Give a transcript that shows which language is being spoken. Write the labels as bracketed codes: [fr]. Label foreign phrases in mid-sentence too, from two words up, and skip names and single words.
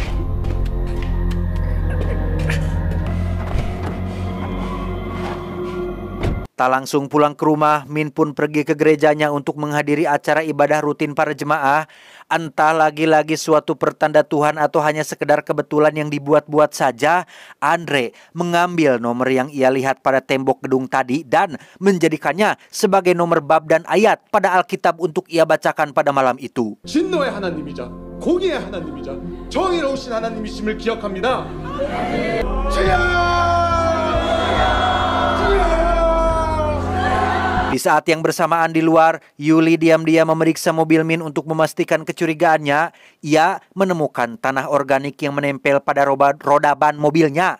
[id] Tak langsung pulang ke rumah, Min pun pergi ke gerejanya untuk menghadiri acara ibadah rutin para jemaah. Entah lagi-lagi suatu pertanda Tuhan atau hanya sekedar kebetulan yang dibuat-buat saja, Andre mengambil nomor yang ia lihat pada tembok gedung tadi dan menjadikannya sebagai nomor bab dan ayat pada Alkitab untuk ia bacakan pada malam itu. [ko] 진노의 하나님이자 공의의 하나님이자 정의로우신 하나님이심을 기억합니다. [id] Di saat yang bersamaan di luar, Yuli diam-diam memeriksa mobil Min untuk memastikan kecurigaannya. Ia menemukan tanah organik yang menempel pada roda ban mobilnya.